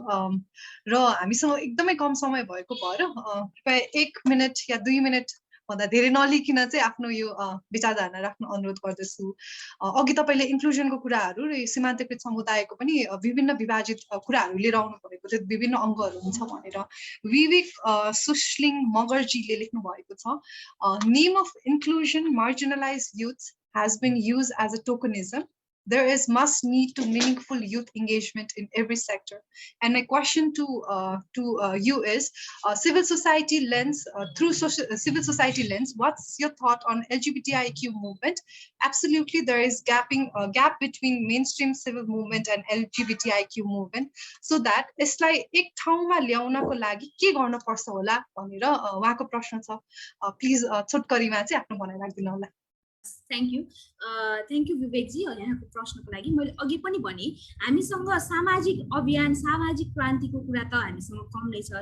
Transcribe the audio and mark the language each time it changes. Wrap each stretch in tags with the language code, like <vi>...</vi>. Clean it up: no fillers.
<ne>र हामीसँग एकदमै कम समय भएको भएर कृपया 1 मिनट या 2 मिनट भन्दा धेरै नलिकन चाहिँ आफ्नो यो विचारधारा राख्न अनुरोध गर्दछु। अघि तपाईँले इन्क्लुजनको कुराहरू र सीमान्तकृत समुदायको पनि विभिन्न विभाजित कुराहरू लिएर आउनु भएको थियो, विभिन्न अङ्गहरू हुन्छ भनेर विवेक सुश्लिङ मगरजीले लेख्नु भएको छ।</ne> <en>Name of inclusion marginalised youth has been used as a tokenism. There is must need to meaningful youth engagement in every sector. And my question to you is, civil society lens, through civil society lens, what's your thought on LGBTIQ movement? Absolutely, there is gap between mainstream civil movement and LGBTIQ movement. So that</en> <ne>यसलाई एक ठाउँमा ल्याउनको लागि के गर्न पर्छ होला भनेर उहाँको प्रश्न छ। प्लिज छोटकरीमा चाहिँ आफ्नो भनाइ राख्दिनु होला। थ्याङ्क यू विवेकजी, यहाँको प्रश्नको लागि। मैले अघि पनि भने हामीसँग सामाजिक अभियान, सामाजिक क्रान्तिको कुरा त हामीसँग कम नै छ।</ne>